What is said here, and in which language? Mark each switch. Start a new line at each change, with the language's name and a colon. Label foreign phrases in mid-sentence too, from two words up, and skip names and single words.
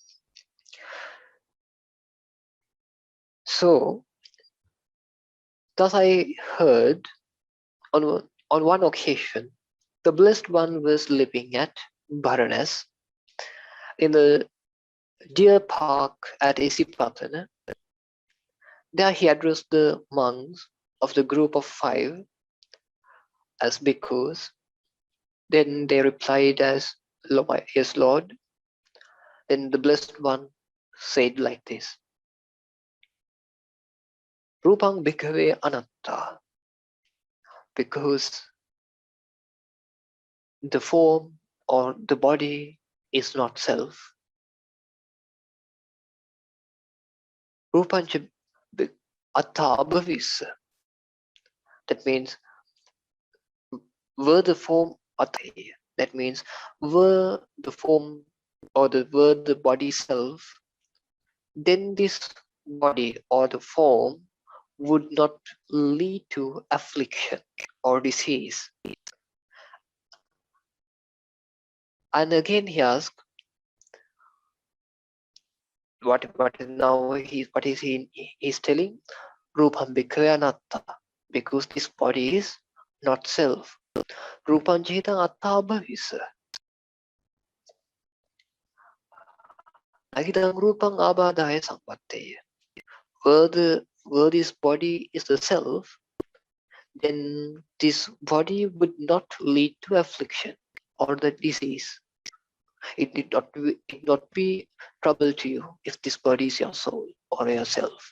English: So, thus I heard on one occasion, the Blessed One was living at Varanasi in the deer park at Isipatana. There he addressed the monks of the group of 5 as bhikkhus. Then they replied as, yes, Lord. Then the Blessed One said like this:
Pali: Rupang bhikkhave anatta,
English: because the form or the body is not self.
Pali: Rupancha atta abhavissa,
English: that means were the form atta, that means were the form or were the body self, then this body or the form would not lead to affliction or disease. And again he asked, what is he's telling?
Pali: Rupam bhikkhave anatta,
English: because this body is not self.
Pali: Rupam chaitan atta abhavissa. Nagidang rupang abhadaya sangvatteya.
English: Were this body is the self, then this body would not lead to affliction or the disease. It need not be trouble to you if this body is your soul or yourself.